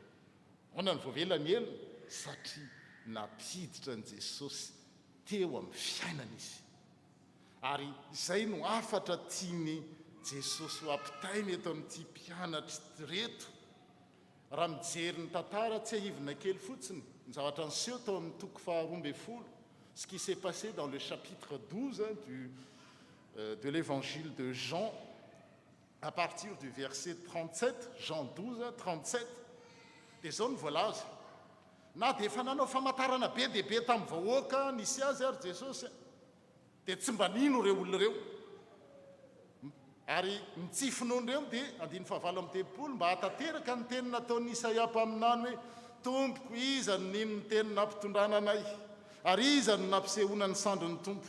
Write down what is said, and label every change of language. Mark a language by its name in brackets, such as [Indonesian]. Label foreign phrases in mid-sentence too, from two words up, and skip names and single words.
[Malagasy] Hoana ny voavela ny elony? Satria napiditra ny Jesosy teo amin'ny fiainana izy. Ary izay no afatra tiany Jesosy ho ampitainy eto amin'ity mpianatra reto. Raha mijery ny tantara tsy ahivina kely fotsiny, ny zavatra niseho tao amin'ny toko 12, [French] ce qui s'est passé dans le chapitre 12 de l'évangile de Jean, à partir du verset 37, Jean 12, 37, [Malagasy] dia zao ny voalaza. Na dia efa nanao famantarana be dia be tamin'ny vahoaka nisy azy ary Jesosy, dia tsy mba nino ireo olona ireo. Ary nitsifinoan'ireo dia 9:7 mba hatateraka ny teny nataon'ny Isaia mpaminany hoe, Tompoko, iza no nino ny teny nampitondrana anay, ary iza no nampisehoana ny sandro ny Tompo.